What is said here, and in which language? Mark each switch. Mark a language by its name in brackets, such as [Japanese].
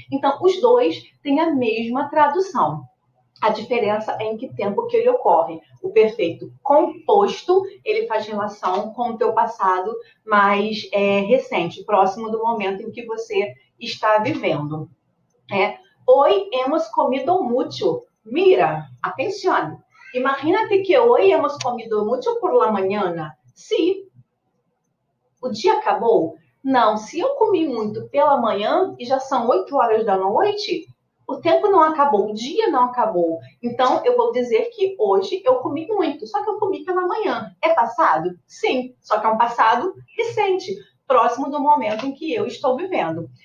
[Portuguese] Então, os dois têm a mesma tradução. A diferença é em que tempo que ele ocorre. O perfeito composto, ele faz relação com o teu passado mais recente, próximo do momento em que você está vivendo. [Spanish] Hoy hemos comido mucho. Mira, atención. Imagínate que hoy hemos comido mucho por la mañana. Sí. [Portuguese] O dia acabou? Não. Se eu comi muito pela manhã e já são 8 horas da noite, o tempo não acabou, o dia não acabou. Então, eu vou dizer que hoje eu comi muito, só que eu comi pela manhã. É passado? Sim, só que é um passado recente, próximo do momento em que eu estou vivendo.